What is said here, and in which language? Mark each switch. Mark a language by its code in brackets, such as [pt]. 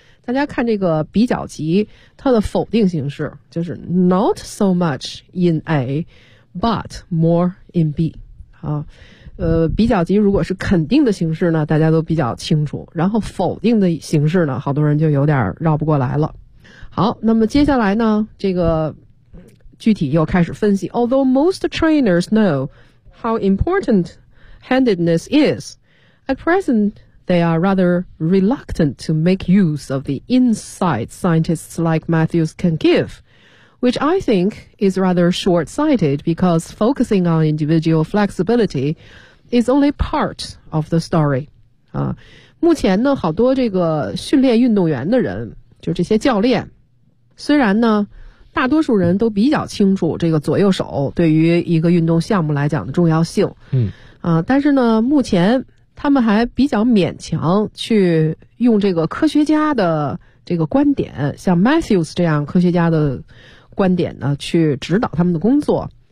[zh] 大家看这个比较级，它的否定形式就是 [en] not so much in A but more in B [zh] 啊。比较级如果是肯定的形式呢，大家都比较清楚，然后否定的形式呢，好多人就有点绕不过来了。好，那么接下来呢，这个具体又开始分析。 [en] Although most trainers know how important handedness is, at present they are rather reluctant to make use of the insights scientists like Matthews can give, which I think is rather short-sighted because focusing on individual flexibility is only part of the story. [zh] 目前呢，好多这个训练运动员的人，就这些教练，虽然呢，大多数人都比较清楚这个左右手对于一个运动项目来讲的重要性，但是呢，目前他们还比较勉强去用这个科学家的这个观点，像 Matthews 这样科学家的观点呢，去指导他们的工作。